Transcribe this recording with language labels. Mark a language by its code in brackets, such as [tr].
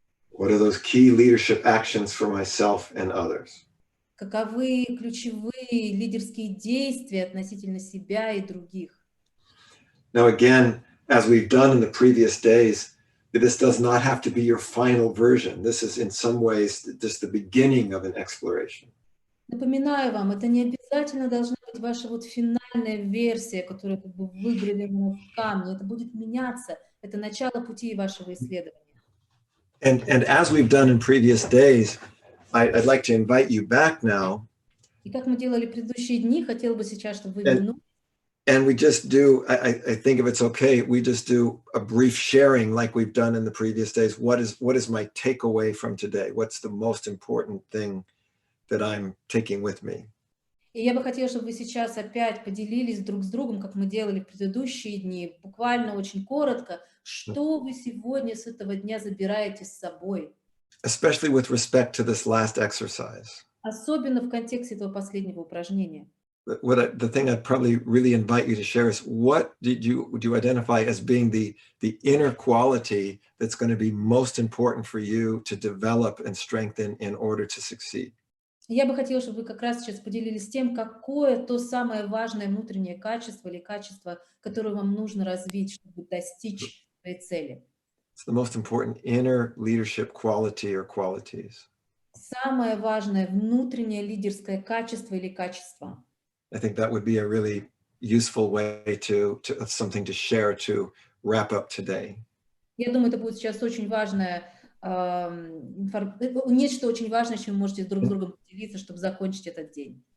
[en] What are those key leadership actions for myself and others? [ru] Каковы ключевые лидерские действия относительно себя и других? [en] Now again, as we've done in the previous days, this does not have to be your final version. This is in some ways just the beginning of an exploration. [ru] Напоминаю вам, это не обязательно должна быть ваша вот финальная версия, которая как бы выгравирована в камне. Это будет меняться. Это начало пути вашего исследования. [en] And as we've done in previous days, I'd like to invite you back now. [ru] И как мы делали предыдущие дни, хотел бы сейчас, чтобы вы вернулись. [en] And we just do, I think if it's okay, we just do a brief sharing like we've done in the previous days. What is my takeaway from today? What's the most important thing that I'm taking with me? [ru] И я бы хотела, чтобы вы сейчас опять поделились друг с другом, как мы делали в предыдущие дни, буквально очень коротко, что вы сегодня с этого дня забираете с собой. [en] Especially with respect to this last exercise. [ru] Особенно в контексте этого последнего упражнения. [en] The thing I'd probably really invite you to share is what do you identify as being the inner quality that's going to be most important for you to develop and strengthen in order to succeed? [ru] Я бы хотела, чтобы вы как раз сейчас поделились тем, какое то самое важное внутреннее качество или качество, которое вам нужно развить, чтобы достичь своей цели. [en] It's the most important inner leadership quality or qualities. [ru] Самое важное внутреннее лидерское качество или качество. [en] I think that would be a really useful way to something to share to wrap up today. [ru] Я думаю, это будет сейчас очень важное, нечто очень важное, чем вы можете друг с другом поделиться, чтобы закончить этот день.